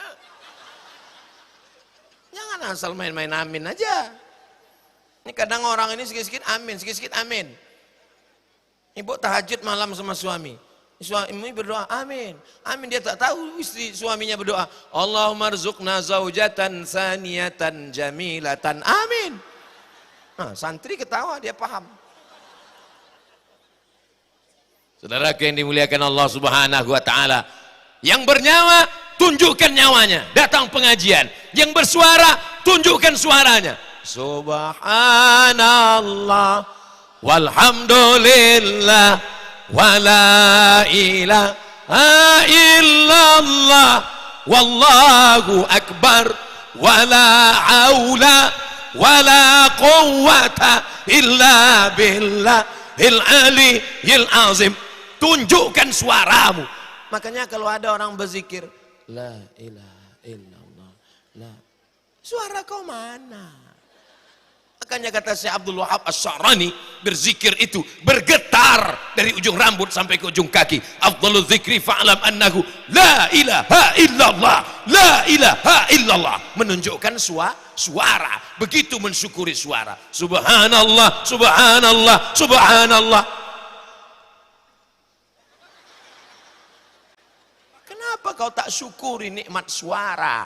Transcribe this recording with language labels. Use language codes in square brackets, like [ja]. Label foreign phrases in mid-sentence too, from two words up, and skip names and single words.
[id] Jangan asal main-main amin aja. Ini kadang orang ini sikit-sikit amin, sikit-sikit amin. Ibu tahajud malam sama suami. Suami berdoa amin. Amin, dia tak tahu istri suaminya berdoa. [ar] اللهم ارزقنا زوجة ثانية جميلة. [id] Amin. Nah, santri ketawa, dia paham. Saudaraku yang dimuliakan Allah [ar] سبحانه وتعالى, [id] yang bernyawa tunjukkan nyawanya, datang pengajian. Yang bersuara tunjukkan suaranya. [ar] سبحان الله والحمد لله ولا إله إلا الله والله أكبر ولا حول ولا قوة إلا بالله العلي العظيم. [id] Tunjukkan suaramu. Makanya kalau ada orang berzikir [ar] لا إله إلا الله, [id] la, suara kau mana? Makanya kata Syekh Abdul Wahab Asy-Sya'rani, berzikir itu bergetar dari ujung rambut sampai ke ujung kaki. [ar] أفضل الذكر فاعلم أنه لا إله إلا الله، لا إله إلا الله. [id] Menunjukkan suara. Begitu mensyukuri suara. [ar] سبحان الله، سبحان الله، سبحان الله. [id] Kenapa kau tak syukuri nikmat suara?